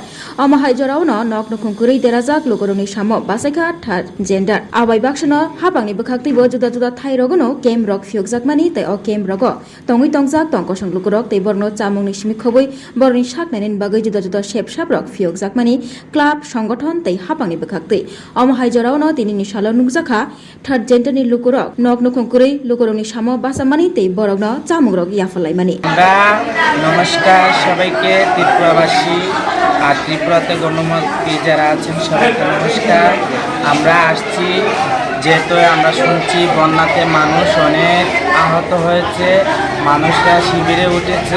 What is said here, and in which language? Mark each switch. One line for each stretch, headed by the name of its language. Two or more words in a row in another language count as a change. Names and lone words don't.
Kok Borok: omo haijorauno nok nukhungkurui derazak lukurokni samo basaikha
English: third gender
Kok Borok: abai bakshano hapangni bwkhaktibo juda juda thairogono kem rok phiokjakmani tei o kem rogo tongui tongjak tongkosong lukurok tei borno chamungni simi khobui borni saknainin bagui juda juda shepsap rok phiokjakmani club সংগঠন tei hapangni bwkhaktui omo haijorauno tinini salo nukjakha third genderni lukurok nok nukhungkurui lukurokni samo basamani tei borokno chamungrok yaphalaimani
Bangla: নমস্কার সবাইকে ত্রিপুরাবাসী আর ত্রিপুরাতে গণমুক্তি যারা আছেন সবাইকে নমস্কার। আমরা আসছি যেহেতু আমরা শুনছি বন্যাতে মানুষ অনেক আহত হয়েছে, মানুষরা শিবিরে উঠেছে।